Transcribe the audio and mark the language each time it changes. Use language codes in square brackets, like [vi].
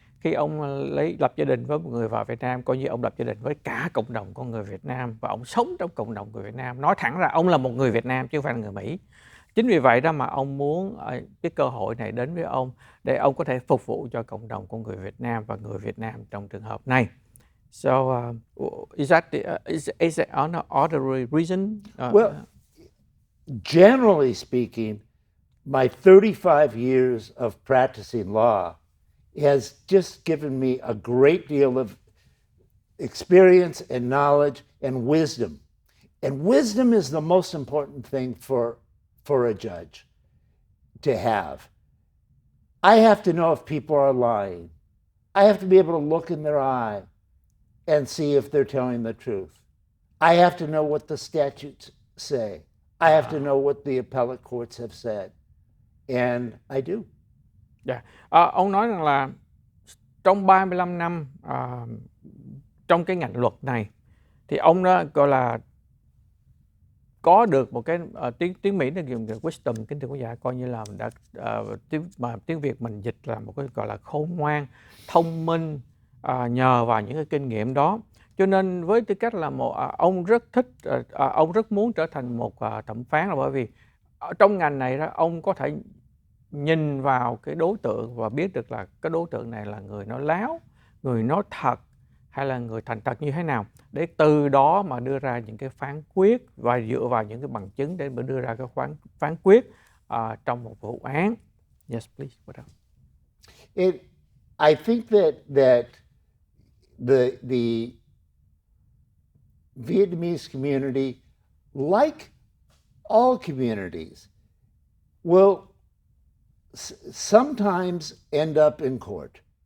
[vi] Khi ông lập gia đình với một người vợ Việt Nam, coi như ông lập gia đình với cả cộng đồng con người Việt Nam, và ông sống trong cộng đồng người Việt Nam. Nói thẳng ra ông là một người Việt Nam chứ không phải là người Mỹ. Chính vì vậy đó mà ông muốn cái cơ hội này đến với ông để ông có thể phục vụ cho cộng đồng của người Việt Nam và người Việt Nam trong trường hợp này. [en] So is that an other reason? Well, generally speaking, my 35 years of practicing law has just given me a great deal of experience and knowledge and wisdom. And wisdom is the most important thing for a judge to have. I have to know if people are lying. I have to be able to look in their eye and see if they're telling the truth. I have to know what the statutes say. I have to know what the appellate courts have said. And I do. [vi] Ông nói rằng là trong 35 năm trong cái ngành luật này thì ông đó gọi là có được một cái tiếng Mỹ nó dùng wisdom, kính thưa quý vị, coi như là mình đã tiếng Việt mình dịch là một cái gọi là khôn ngoan, thông minh, nhờ vào những cái kinh nghiệm đó. Cho nên với tư cách là ông rất thích, ông rất muốn trở thành một thẩm phán, là bởi vì trong ngành này đó ông có thể nhìn vào cái đối tượng và biết được là cái đối tượng này là người nói láo, người nói thật hay là người thành thật như thế nào, để từ đó mà đưa ra những cái phán quyết và dựa vào những cái bằng chứng để mà đưa ra cái phán quyết trong một vụ án. [en] Yes, please. What else? I think that the Vietnamese community, like all communities, will sometimes end up in court.